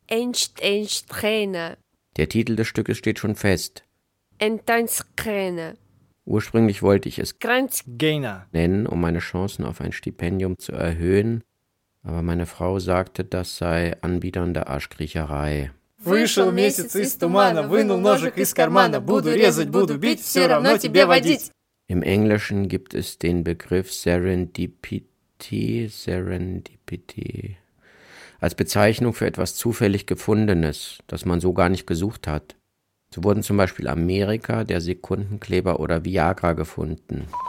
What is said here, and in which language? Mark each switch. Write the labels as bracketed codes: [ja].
[de] Einst Träne. Der Titel des Stückes steht schon fest. Enttäuschkräne. Ursprünglich wollte ich es Grenzgänger. nennen, um meine Chancen auf ein Stipendium zu erhöhen, aber meine Frau sagte, das sei anbiedernde Arschkriecherei. [ru] Вышел месяц из тумана, вынул ножик из кармана, буду резать, буду бить, все равно тебе водить. [de] Im Englischen gibt es den Begriff Serendipity als Bezeichnung für etwas zufällig Gefundenes, das man so gar nicht gesucht hat. So wurden zum Beispiel Amerika, der Sekundenkleber oder Viagra gefunden.